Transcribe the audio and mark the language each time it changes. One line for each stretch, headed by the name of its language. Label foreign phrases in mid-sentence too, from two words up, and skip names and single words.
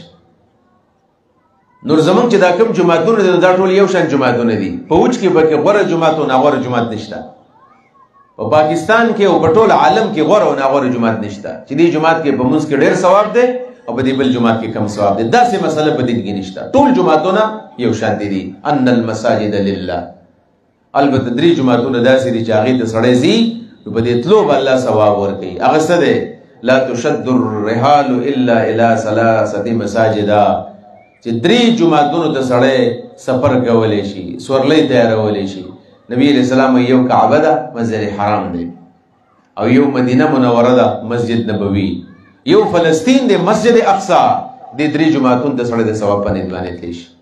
Pashto: نور زمونږ چې دا کوم جماعتونه دي دا ټول یو شان جماعتونه دي. په وچ کې پکې غوره جماعت او ناغوره جماعت نشته. په پاکستان کې او په ټول عالم کې غوره او ناغوره جماعت نشته چې دې جماعت کې په منځ کې ډېر ثواب دی او په دې بل جماعت کې کم ثواب دی. داسې مسله په دین کې نشته. ټول جماعتونه یو شان دي.
Arabic: ان المساجد لله.
Pashto: البته درې جماعتونه داسې دي چې هغې ته سړی ځي نو په دې تلو به الله ثواب ورکوي. هغه څه دی؟
Arabic: لا تشد الرحال الا الى ثلاثه مساجد.
Pashto: چې درې جماعتونو ته سړی سفر کولی شي، سورلی تیارولی شي.
Arabic: نبی علیہ السلام
Pashto: یو کعبه ده مسجد حرام دی، او یو مدینه منوره ده مسجد نبوي، یو فلسطین دی مسجد اقصی. دې درې جماعتونو ته سړی د ثواب په نیت باندې تلی شي.